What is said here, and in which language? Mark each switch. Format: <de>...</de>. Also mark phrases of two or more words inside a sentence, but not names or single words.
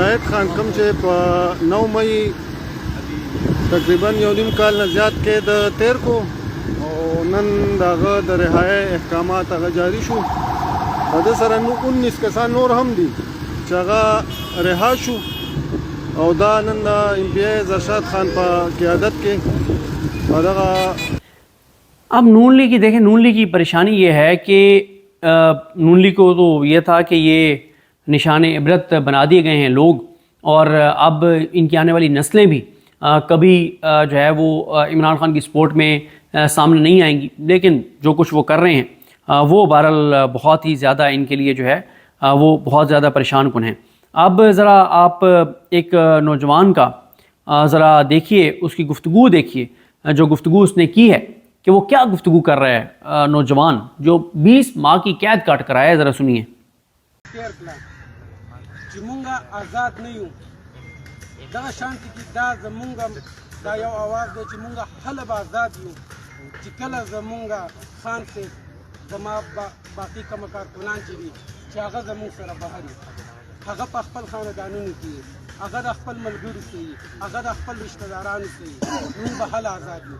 <ps>خان کوم چې په 9 مئی تقریبا یو نیم کال نه زیات کې د تیر کو او نن دغه د رهایی احکامات هغه جاری شو. په دې سره 19 کسان نور هم دي چې هغه رها شو او دا نن د ایم پی ای زرشاد خان په قیادت کې او دغه.</ps> <ur>اب نون لیگ کی دیکھیں، نون لیگ کی پریشانی یہ ہے کہ نون لیگ کو تو یہ تھا کہ یہ نشان عبرت بنا دیے گئے ہیں لوگ، اور اب ان کی آنے والی نسلیں بھی کبھی جو ہے وہ عمران خان کی سپورٹ میں سامنے نہیں آئیں گی. لیکن جو کچھ وہ کر رہے ہیں وہ بہرحال بہت ہی زیادہ ان کے لیے جو ہے وہ بہت زیادہ پریشان کن ہیں. اب ذرا آپ ایک نوجوان کا ذرا دیکھیے، اس کی گفتگو دیکھیے، جو گفتگو اس نے کی ہے کہ وہ کیا گفتگو کر رہا ہے نوجوان جو 20 ماہ کی قید کاٹ کر آیا ہے. ذرا سنیے.</ur> <ps>مونږه آزاد نه یو، دغه شانتي کې دا زمونږه دا یو آواز دی چې مونږه هله به آزاد یو چې کله زمونږه خان صاحب زما باقي کومه کارکنان چې دي چې هغه زمونږ سره بهر وي، هغه په خپل خاندانونو کې هغه د خپل ملګرو کې هغه د خپل رشته دارانو کې مونږ به هله آزاد یو.</ps>